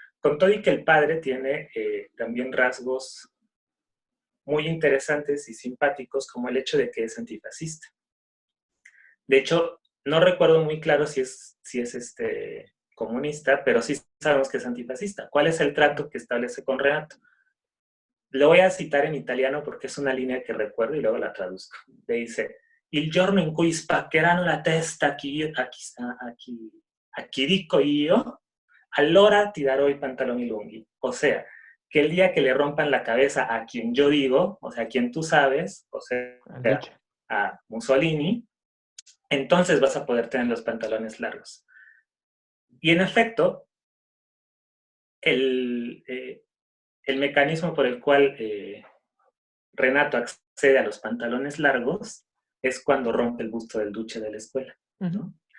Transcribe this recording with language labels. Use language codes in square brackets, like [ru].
[es] Con todo y que el padre tiene también rasgos muy interesantes y simpáticos, como el hecho de que es antifascista. De hecho, no recuerdo muy claro si es comunista, pero sí sabemos que es antifascista. ¿Cuál es el trato que establece con Renato? Lo voy a citar en italiano porque es una línea que recuerdo y luego la traduzco. Le dice, [it] il giorno in cui spaccheranno la testa a chi dico io, allora ti darò i pantaloni lunghi. [es] O sea, que el día que le rompan la cabeza a quien yo digo, o sea, a quien tú sabes, o sea, a Mussolini, entonces vas a poder tener los pantalones largos. Y en efecto, el mecanismo por el cual Renato accede a los pantalones largos es cuando rompe el busto del duce de la escuela, ¿no?